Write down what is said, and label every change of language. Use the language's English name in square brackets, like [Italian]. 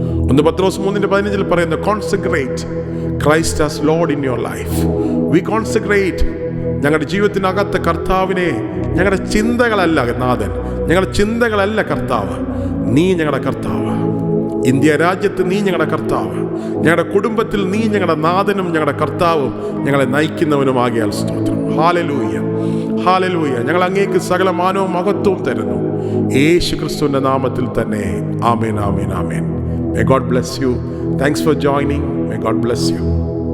[English] 1 പത്രോസ് 3:15 [Malayalam] പറയുന്നു, [English] consecrate Christ as Lord in your life. We concentrate [Malayalam] ഞങ്ങളുടെ ജീവിതത്തിനകത്ത് കർത്താവിനെ, ഞങ്ങളുടെ ചിന്തകളല്ല നാഥൻ, ഞങ്ങളുടെ ചിന്തകളല്ല കർത്താവ്, നീ ഞങ്ങളുടെ കർത്താവ്. ഇന്ത്യ രാജ്യത്ത് നീ ഞങ്ങളുടെ കർത്താവ്, ഞങ്ങളുടെ കുടുംബത്തിൽ നീ ഞങ്ങളുടെ നാഥനും ഞങ്ങളുടെ കർത്താവും ഞങ്ങളെ നയിക്കുന്നവനുമാകിയാൽ സ്തോത്രം. Hallelujah, hallelujah. ഞങ്ങൾ അങ്ങേക്ക് സകല മാനവും മഹത്വവും തരുന്നു, യേശു ക്രിസ്തുവിൻ്റെ നാമത്തിൽ തന്നെ. [English] ആമേൻ, ആമേൻ, ആമേൻ. May God bless you. Thanks for joining. May God bless you.